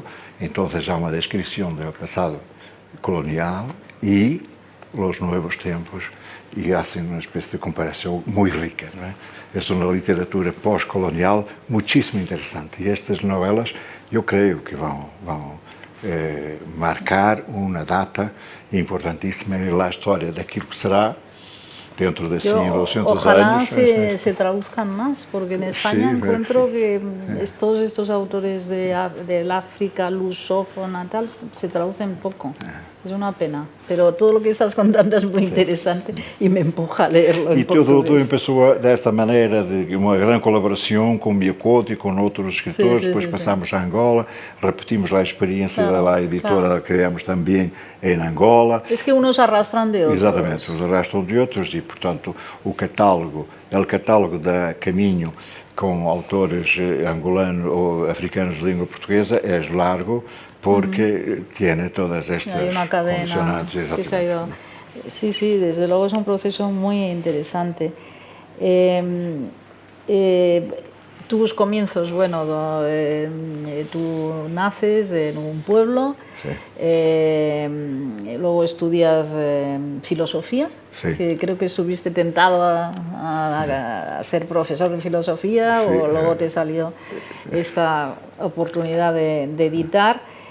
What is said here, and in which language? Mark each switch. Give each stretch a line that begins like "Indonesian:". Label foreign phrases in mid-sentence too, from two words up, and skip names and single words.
Portuguese: Então há uma descrição do passado colonial e os novos tempos e fazem uma espécie de comparação muito rica. É uma literatura pós-colonial muitíssimo interessante. E estas novelas eu creio que vão marcar uma data importantíssima na história daquilo que será dentro de 100 o 200
Spanish: ojalá años. se traduzcan más, porque en España encuentro que todos estos autores del África lusófona tal se traducen poco. Es una pena, pero todo lo que estás contando es muy interesante y me empuja a leerlo en portugués.
Portuguese: E tudo começou desta maneira, de uma grande colaboração com Miyakoto e com outros escritores. Depois passamos a Angola, repetimos a experiência da editora que criamos também em Angola.
Spanish: Es que unos arrastran de otros.
Portuguese: Exatamente, os arrastam de outros e, portanto, o catálogo da Caminho com autores angolanos ou africanos de língua portuguesa é largo porque
Spanish: tiene todas estas hay una cadena que se ha ido. Sí, desde luego es un proceso muy interesante. Tus comienzos, bueno, tú naces en un pueblo, luego estudias filosofía, que creo que estuviste tentado a ser profesor de filosofía, o luego te salió esta oportunidad de editar.